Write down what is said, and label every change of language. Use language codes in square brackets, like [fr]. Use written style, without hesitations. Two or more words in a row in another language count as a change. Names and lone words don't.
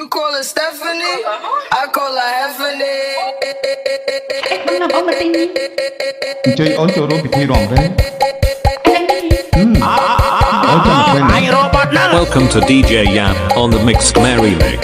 [en] call her Stephanie. I call her Heffany. [km] ជួយអូនចូលរួមពិធីរំលែក [en] Welcome to DJ Yap on the Mixed Merry Mix.